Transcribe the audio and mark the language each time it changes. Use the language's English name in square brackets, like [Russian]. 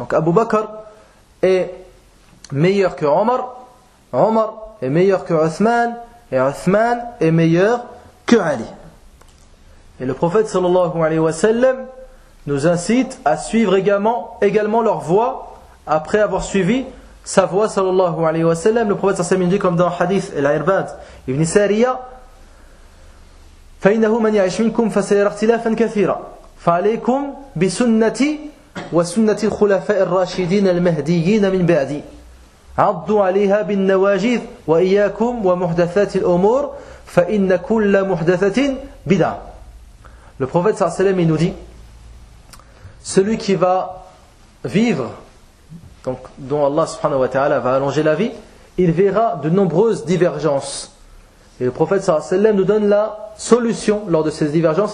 [French] Donc Abu Bakr est meilleur que Omar, Omar est meilleur que Othman, et Othman est meilleur que Ali. Et le prophète sallallahu alayhi wa sallam nous incite à suivre également leur voie après avoir suivi sa voie sallallahu alayhi wa sallam. Le prophète sallallahu alayhi wa sallam dit comme dans le hadith Al-Irbad Ibn Sariya, [Arabic] فَإِنَّهُ مَنْ يَعِشْ مِنْكُمْ فَسَيَرَ اخْتِلَافًا كَثِيرًا فَعَلَيْكُمْ بِسُنَّتِي وَسُنَّةِ الْخُلَفَاءِ الرَّاشِدِينَ الْمَهْدِيِّينَ مِنْ بَعْدِي عَضُّوا عَلَيْهَا بِالنَّوَاجِذِ وَإِيَّاكُمْ وَمُحْدَثَاتِ الْأُمُورِ فَإِنَّ كُلَّ مُحْدَثَةٍ بِدْعَةٌ. [French] Le prophète sallallahu alayhi wa sallam nous dit, celui qui va vivre, donc dont Allah subhanahu wa ta'ala va allonger la vie, il verra de nombreuses divergences. Et le prophète sallallahu alayhi wa sallam nous donne la solution lors de ces divergences.